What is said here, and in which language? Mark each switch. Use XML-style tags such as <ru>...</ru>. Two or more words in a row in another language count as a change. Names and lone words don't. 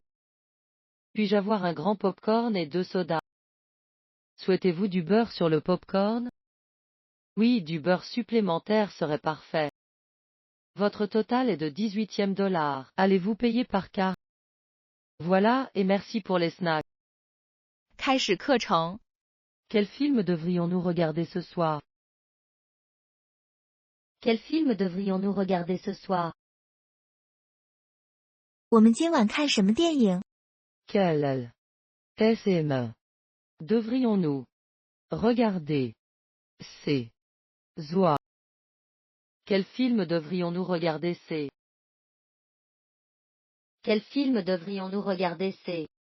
<fr>Puis-je avoir un grand popcorn et 2 sodas? Souhaitez-vous du beurre sur le popcorn? Oui, du beurre supplémentaire serait parfait. Votre total est de $18. Allez-vous payer par carte? Voilà, et merci pour les snacks.</fr> <zh>开始课程。</zh> <fr>Quel film devrions-nous regarder ce soir? Quel film devrions-nous regarder ce soir?</fr> <zh>我们今晚看什么电影？</zh> <fr>Quel film devrions-nous regarder ce soir? Quel film devrions-nous regarder ce? Quel film devrions-nous regarder ce?</fr>